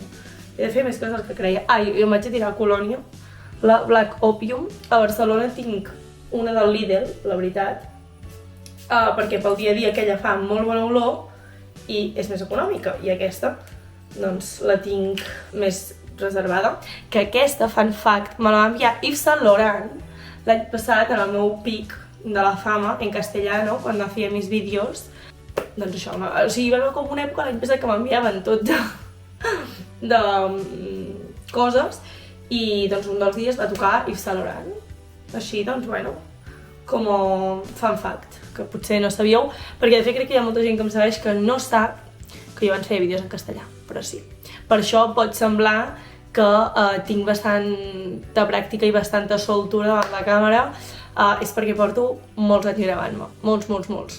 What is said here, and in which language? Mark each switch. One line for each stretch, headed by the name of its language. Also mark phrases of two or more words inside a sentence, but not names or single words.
Catalan: He de fer més coses que creia. Jo em vaig a tirar a Colònia, la Black Opium. A Barcelona tinc una del Lidl, la veritat, perquè pel dia a dia aquella fa molt bona olor i és més econòmica, i aquesta doncs la tinc més reservada, que aquesta,
English: fun fact,
Catalan: me la va enviar Yves Saint Laurent l'any passat en el meu pic de la fama
Spanish: en castellano,
Catalan: quan feia
Spanish: mis vídeos.
Catalan: Doncs això, o sigui, va haver com una època l'any passat que m'enviaven tot de coses i doncs un dels dies va tocar Yves Saint Laurent. Així, doncs, bueno, com a
English: fun fact,
Catalan: que potser no sabíeu, perquè de fet crec que hi ha molta gent que em segueix que no sap que jo abans feia vídeos en castellà, però sí. Per això pot semblar que tinc bastanta pràctica i bastanta soltura davant la càmera, és perquè porto molts anys gravant-me, molts.